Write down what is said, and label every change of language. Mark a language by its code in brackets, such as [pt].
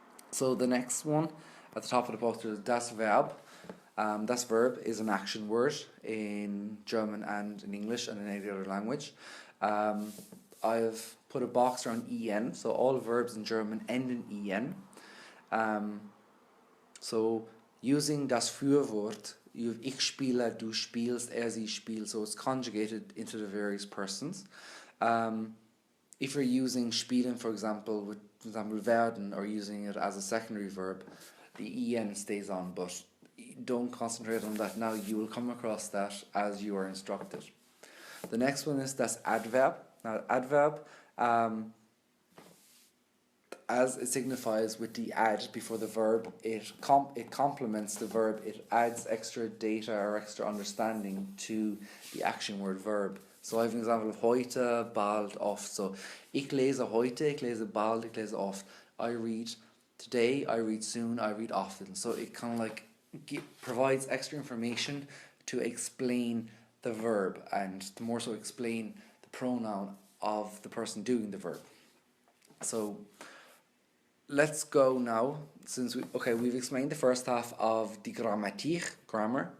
[en] So the next one at the top of the poster is das Verb. Das Verb is an action word in German and in English and in any other language. I've put a box around en, so all verbs in German end in en. So using das Fürwort, you have [de] ich spiele, du spielst, er, sie spielt, [en] so it's conjugated into the various persons. If you're using spielen, for example, with werden, or using it as a secondary verb, the en stays on, but don't concentrate on that now. You will come across that as you are instructed. The next one is das Adverb. Now, adverb, as it signifies with the ad before the verb, it complements the verb. It adds extra data or extra understanding to the action word verb. So I have an example of heute, bald, oft. [de] So ich lese heute, ich lese bald, ich lese oft. [en] I read today, I read soon, I read often. So it kind of like provides extra information to explain the verb, and to more so explain the pronoun of the person doing the verb. So let's go now, since we've explained the first half of the Grammatik, grammar.